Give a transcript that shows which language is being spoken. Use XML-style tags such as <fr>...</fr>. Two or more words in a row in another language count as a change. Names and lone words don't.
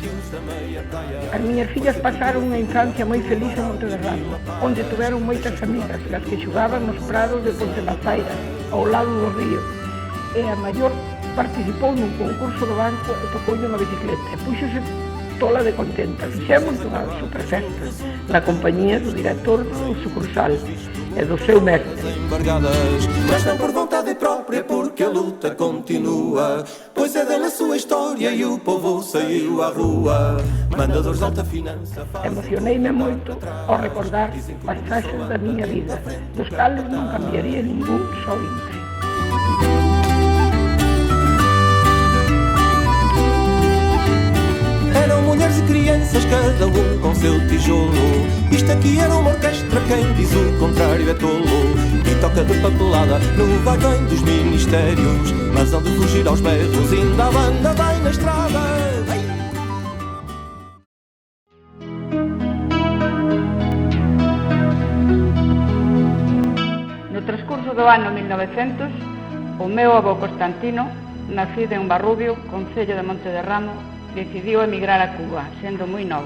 <gl>As miñas fillas pasaron unha infancia moi feliz en Monte de Ramo, onde tuveron moitas amigas, as que xogaban nos prados de Ponte da Faira, ao lado do río. E a maior participou nun concurso do banco e tocoulle unha bicicleta e puxose tola de contenta. Fixemos unha superfesta na compañía do director do sucursal e do seu mestre.</gl> <pt>Mas não por vontade própria, porque a luta continua, pois é dela a sua história e o povo saiu à rua. Mandadores de alta finança.</pt> <gl>Emocionei-me moito ao recordar pasaxes da miña vida, dos cales non cambiaría ningún só intre.</gl> <pt>Eram mulheres e crianças, cada um com seu tijolo. Isto aqui era uma orquestra, quem diz o contrário é tolo. E toca de papelada no vai-vem dos ministérios, mas hão de fugir aos berros, ainda a banda vai na estrada.</pt> <gl>No transcurso do ano 1900, o meu avó Constantino, nacido en Barrubio, concello de Monte de Ramo, decidiu emigrar a Cuba, sendo moi novo.</gl>